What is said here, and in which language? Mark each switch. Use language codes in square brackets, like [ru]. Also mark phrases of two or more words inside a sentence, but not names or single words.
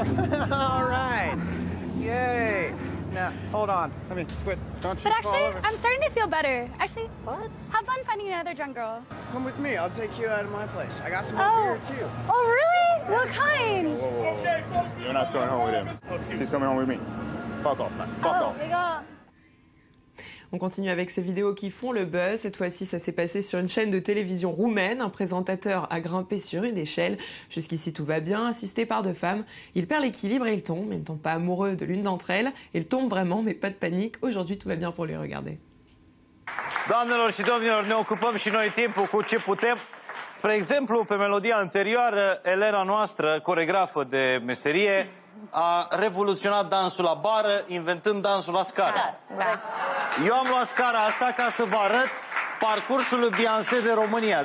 [en] All right. Yay. Now, hold on. Let me switch. Don't you But fall actually, over. I'm starting to feel better. Actually, What? have fun finding another drunk girl. Come with me. I'll take you out of my place. I got some Oh. beer too. Oh, really? What kind? You're not going home with him. She's coming home with me. Fuck off, man. Fuck off. We go. [fr] On continue avec ces vidéos qui font le buzz. Cette fois-ci, ça s'est passé sur une chaîne de télévision roumaine. Un présentateur a grimpé sur une échelle. Jusqu'ici, tout va bien. Assisté par 2 femmes, il perd l'équilibre et il tombe. Mais il ne tombe pas amoureux de l'une d'entre elles. Il tombe vraiment, mais pas de panique. Aujourd'hui, tout va bien pour lui. Regardez. [ro] Doamnelor și domnilor, ne ocupăm și noi timpul cu ce putem. Spre exemplu, pe melodia anterioară, Elena noastră, coregrafă de meserie, a revoluționat dansul la bară, inventând dansul la scară. Eu am luat scara asta ca să vă arăt parcursul lui Beyoncé de România.